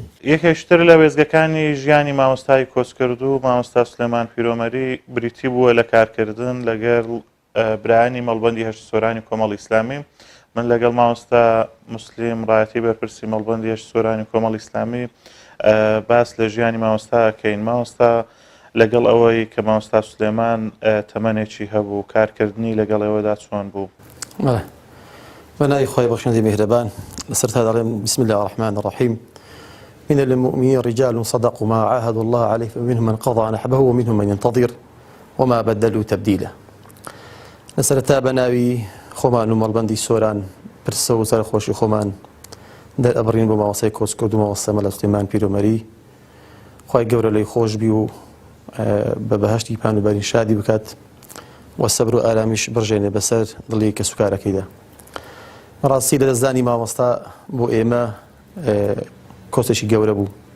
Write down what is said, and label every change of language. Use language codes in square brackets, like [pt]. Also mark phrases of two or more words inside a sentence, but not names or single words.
[ckb] یەکێشتر لە وێزگەکانی ژیانی مامۆستای کۆچکردوو مامۆستا سلێمان پیرۆمەری بریتی بووە لە کارکردن لەگەڵ برایانی مەڵبەندی هەشت سۆرانی کۆمەڵی ئیسلامی من لەگەڵ مامۆستا مسلیم ڕایەتی بەرپرسی مەڵبەندی هەشت سۆرانی کۆمەڵی ئیسلامی باس لە ژیانی مامۆستا کەین مامۆستا لەگەڵ ئەوەی کە مامۆستا سلێمان تەمەنێکی هەبوو کارکردنی لەگەڵ ئێوەدا چۆن بوو بەناوی خۆی بەخشندی میهرەبان لەسەرتا دەڵێم [ar] بسم الله الرحمن الرحیم من المؤمنين رجال صدقوا ما عاهدوا الله عليه فمنهم من قضى نحبه ومنهم من ينتظر وما بدلوا تبديلا [ckb] لەسەرتا بەناوی خۆمان و مەڵبەندی سۆران پرسە و سەرخۆشی خۆمان دەرئەبڕین بۆ مامۆستای کۆچکردو و مامۆستا مەلا سلێمان پیرۆمەری خوای گەورە لەی خۆش بی و بە بەهەشتی پانوبەری شادی بکات و سەبر و ئارامیش بڕژێنێ بەسەر دڵی کە سوکارەکەیدا ڕاستی لە دەستدانی مامۆستا بۆ ئێمە کۆچێکی گەورە بوو